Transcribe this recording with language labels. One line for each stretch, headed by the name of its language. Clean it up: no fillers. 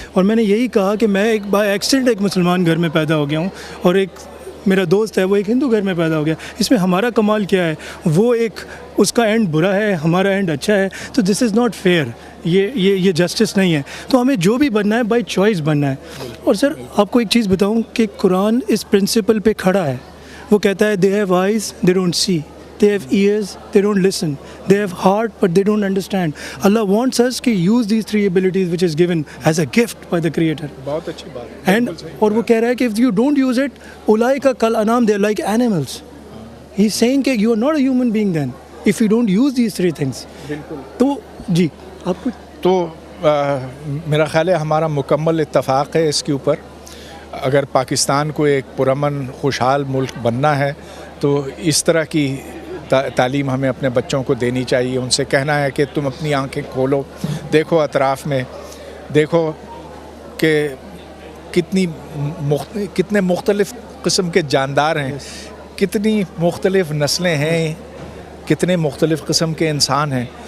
Urdu: اور میں نے یہی کہا کہ میں ایک بائی ایکسیڈنٹ ایک مسلمان گھر میں پیدا ہو گیا ہوں, اور ایک میرا دوست ہے وہ ایک ہندو گھر میں پیدا ہو گیا. اس میں ہمارا کمال کیا ہے؟ وہ ایک اس کا اینڈ برا ہے, ہمارا اینڈ اچھا ہے. تو
English: this is not fair,
Urdu: یہ جسٹس نہیں ہے. تو ہمیں جو بھی بننا ہے بائی چوائس بننا ہے. اور سر آپ کو ایک چیز بتاؤں کہ قرآن اس پرنسپل پہ کھڑا ہے. وہ کہتا ہے
English: They have eyes they don't see, they have ears, they don't listen, they have heart but they don't understand. Allah wants us to use these three abilities which is given as a gift by the Creator.
Urdu: بہت اچھی بات ہے.
English: And
Urdu: اور وہ کہہ رہا ہے کہ
English: if you don't use it,
Arabic: اولئک کالانعام,
English: they are like animals. He's saying کہ you are not a human being then if you don't use these three things.
Urdu: بالکل. تو جی آپ کچھ تو میرا خیال ہے ہمارا مکمل اتفاق ہے اس کے اوپر. اگر پاکستان کو ایک پرامن خوشحال ملک بننا ہے تو اس طرح کی تعلیم ہمیں اپنے بچوں کو دینی چاہیے. ان سے کہنا ہے کہ تم اپنی آنکھیں کھولو, دیکھو اطراف میں, دیکھو کہ کتنے مختلف قسم کے جاندار ہیں, کتنی مختلف نسلیں ہیں, کتنے مختلف قسم کے انسان ہیں.